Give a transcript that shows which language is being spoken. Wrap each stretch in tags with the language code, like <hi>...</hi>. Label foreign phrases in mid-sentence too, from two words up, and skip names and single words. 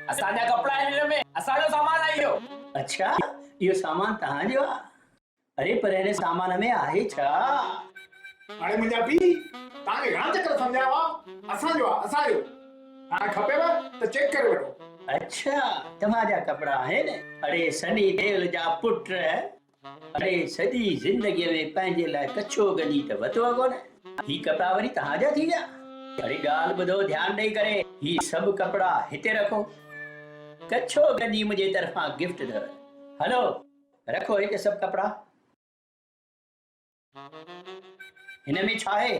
<sd>असांजा कपिड़ा आहिनि हिन में असांजो सामान आहे इहो अच्छा इहो सामान तव्हांजो आहे अरे पर हिन सामान में आहे छा हाणे मुंहिंजा पीउ तव्हांखे घणा चकर सम्झाया असांजो हाणे खपेव त चेक करे वठो अच्छा तव्हांजा कपिड़ा आहिनि अरे सनी देवल जा पुट अरे सॼी ज़िंदगीअ में पंहिंजे लाइ कच्छो गंजी त वरितो कोन ही कपिड़ा वरी तव्हांजा थी विया अरे ॻाल्हि ॿुधो ध्यानु ॾेई करे ही सभु कपिड़ा हिते रखो कच्छो गंजी मुंहिंजे तरफ़ां गिफ्ट अथव हलो रखो हिते सभु कपिड़ा हिन में छा आहे</sd>